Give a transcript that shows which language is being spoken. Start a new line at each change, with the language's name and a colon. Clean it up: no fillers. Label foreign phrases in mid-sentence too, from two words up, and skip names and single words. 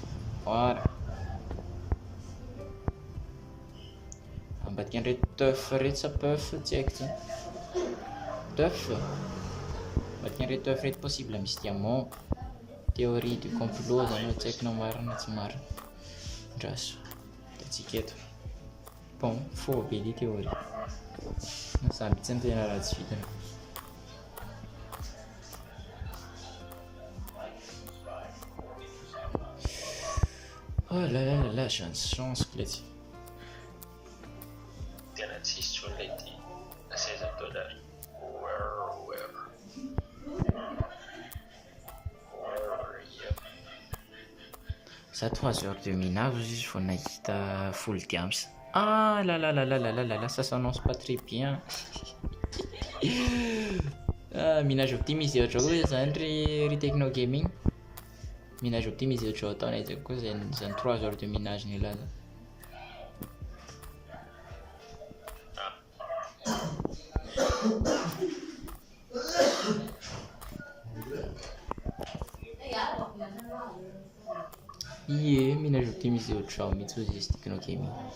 Malagasy: Voilà. Ambadika an'ireto teuf reto sa peuf tsy haiko tsy. Teuf. Ambadika an'ireto teuf reto possible misy diamant.
French: Théorie du complot
Malagasy: zany hoe tsy haiko na marina tsy marina. Draso. Tatsika eto.
French: Bon, faux
Malagasy: be ly théorie. Samby tsy ny tena raha tsy vitana.
French: Oh là là là là, j'ai une chance que là-dessus.
Malagasy: Tena tsisy tsony le ty $16.
French: Ça 3 heures de minage, il faut nahita full diams. Ah là là là là là là là là, ça s'annonce pas très bien. Ah, minage optimisé autre chose,
Malagasy: zany ry technogaming.
French: Minage optimisé
Malagasy: ohatran'ny ataonay koa zany
French: 3 heures de minage
Malagasy: nilaza. Ie,
French: minage optimisé
Malagasy: ohatrao mihitsy ozy izy technokemi.